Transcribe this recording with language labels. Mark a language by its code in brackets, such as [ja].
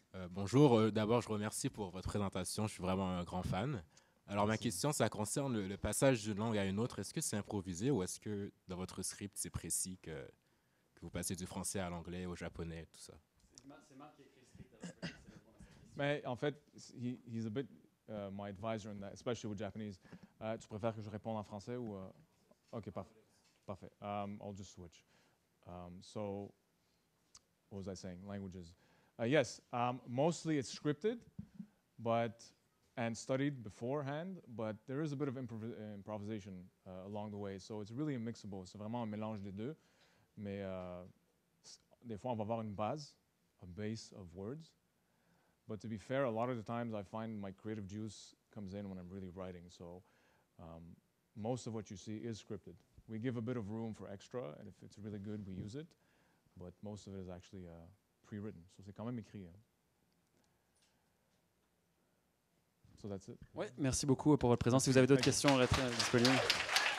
[fr] Bonjour, d'abord je remercie pour votre présentation, je suis vraiment un grand fan. Alors ma question, ça concerne le passage d'une langue à une autre. Est-ce que c'est improvisé ou est-ce que dans votre script c'est précis que vous passez du français à l'anglais, au japonais, tout ça? C'est Marc qui a écrit le script. Mais en fait, [en] he's a bit my advisor in that, especially with Japanese. [fr] Tu préfères que je réponde en français ou... [en] Ok, [fr] parfait. [en] I'll just switch. So, what was I saying? Languages. Yes, mostly it's scripted, and studied beforehand, but there is a bit of improvisation along the way. So it's really a mixable. [fr] C'est vraiment un mélange des deux. Mais des fois, on va avoir une base, [en] a base of words. But to be fair, a lot of the times I find my creative juice comes in when I'm really writing. So most of what you see is scripted. We give a bit of room for extra, and if it's really good, we use it. But most of it is actually pre-written. [fr] So c'est quand même écrit. Hein. [en] So that's it. [fr] Ouais, merci beaucoup pour votre présence. Si vous avez d'autres questions, restez disponibles.